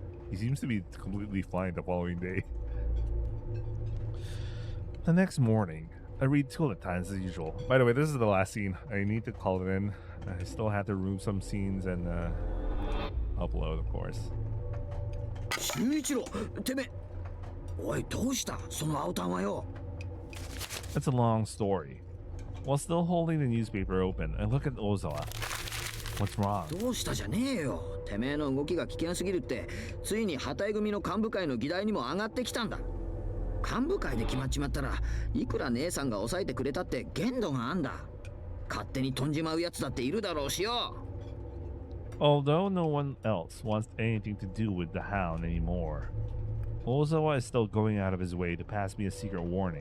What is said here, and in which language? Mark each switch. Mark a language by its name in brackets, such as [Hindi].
[English] He seems to be completely fine the following day. The next morning, I read Tulip Times as usual. By the way, this is the last scene. I need to call it in. I still have to remove some scenes and upload, of course. [Japanese] 修一郎、てめえ、おいどうしたその青タンはよ。 [English] It's a long story. While still holding the newspaper open, I look at Ozawa. What's wrong? [Japanese] どうしたじゃねえよ。てめえの動きが危険すぎるって、ついに旗井組の幹部会の議題にも上がってきたんだ。幹部会で決まっちまったら、いくら姉さんが抑えてくれたって限度があんだ。勝手に飛んじまうやつだっているだろうしよ。 [English] Although no one else wants anything to do with the hound anymore, Ozawa is still going out of his way to pass me a secret warning.